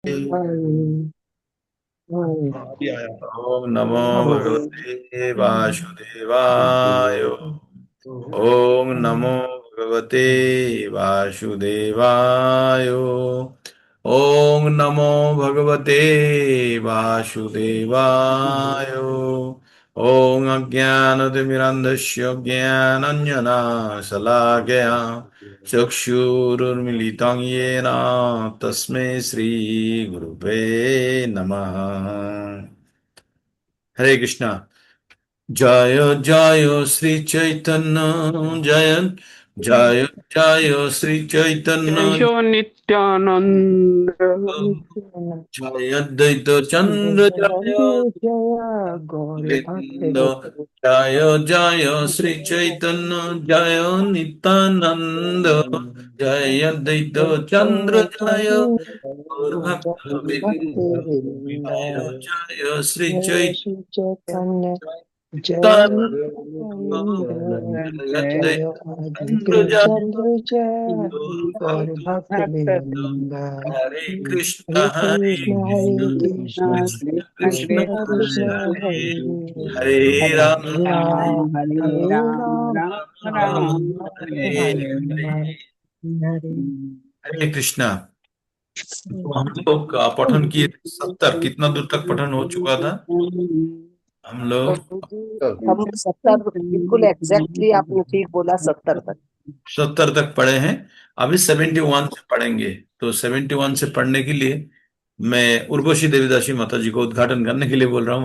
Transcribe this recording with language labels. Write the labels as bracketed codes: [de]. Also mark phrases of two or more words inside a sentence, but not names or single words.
[sa] हरि हरि [hi] अभी आया। [sa] ओम नमो हरि भगवते वासुदेवाय। ओम नमो भगवते वासुदेवाय। ओम नमो भगवते वासुदेवाय। ओम अज्ञानतिमिरन्धस्य ज्ञानाञ्जनशलाकया चक्षुरुन्मीलितं येन तस्मै श्रीगुरुवे नमः। हरे कृष्णा। जय जय श्री चैतन्य जय जय जय श्री चैतन्य जय नित्यानंद। जय अद्वैत चंद्र जय जय गौर भक्त गोविंद। बिंदु जय जय श्री चैतन्य जय नित्यानंद। जय अद्वैत चंद्र जय गौर भक्त भक्त बिंद। बिंद जय जय श्री जय चैतन्य श्री चैतन्य जय नित्यानंद जय जय अद्वैत चंद्र अद्वैत जय चंद्र जय गौर गौर भक्त भक्त बिंद हरे हरे कृष्ण कृष्ण हरे कृष्ण कृष्ण कृष्ण कृष्ण हरे कृष्ण हरे हरे हरे हरे राम हरे राम हरे राम राम राम राम हरे राम हरे। हरे हरे हरे कृष्णा। [hi] तो हम लोग का पठन किए 70, कितना दूर तक पठन हो चुका था हम लोग? प्रभु जी हम 70 बिल्कुल एग्जैक्टली आपने ठीक बोला 70 तक। 70 तक पढ़े हैं। अभी 71 से पढ़ेंगे। तो 71 से पढ़ने के लिए मैं उर्वशी देवीदासी माता जी को उद्घाटन करने के लिए बोल रहा हूँ।